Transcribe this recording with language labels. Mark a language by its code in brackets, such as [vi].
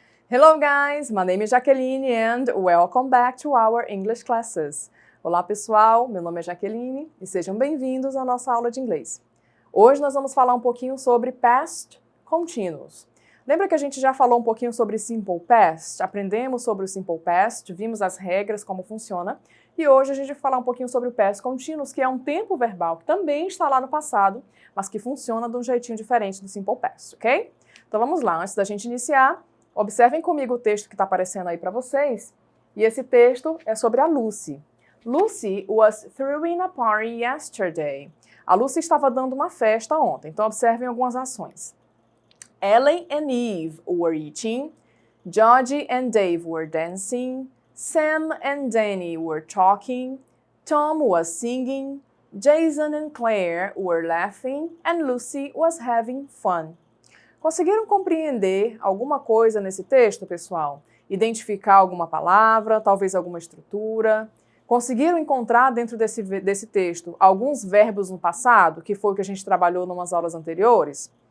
[en] Hello guys, my name is Jaqueline and welcome back to our English classes. [pt] Olá pessoal, meu nome é Jaqueline e sejam bem-vindos à nossa aula de inglês. Hoje nós vamos falar um pouquinho sobre past continuous. Lembra que a gente já falou um pouquinho sobre simple past? Aprendemos sobre o simple past, vimos as regras, como funciona. E hoje a gente vai falar um pouquinho sobre o past continuous, que é um tempo verbal que também está lá no passado, mas que funciona de um jeitinho diferente do simple past, ok? Então vamos lá, antes da gente iniciar, observem comigo o texto que está aparecendo aí para vocês. E esse texto é sobre a Lucy. [en] Lucy was throwing a party yesterday. [pt] A Lucy estava dando uma festa ontem, então observem algumas ações. [en] Ellen and Eve were eating. Georgie and Dave were dancing. Sam and Danny were talking. Tom was singing. Jason and Claire were laughing. And Lucy was having fun. [pt] Conseguiram compreender alguma coisa nesse texto, pessoal? Identificar alguma palavra, talvez alguma estrutura? Conseguiram encontrar dentro desse texto alguns verbos no passado, que foi o que a gente trabalhou em umas aulas anteriores?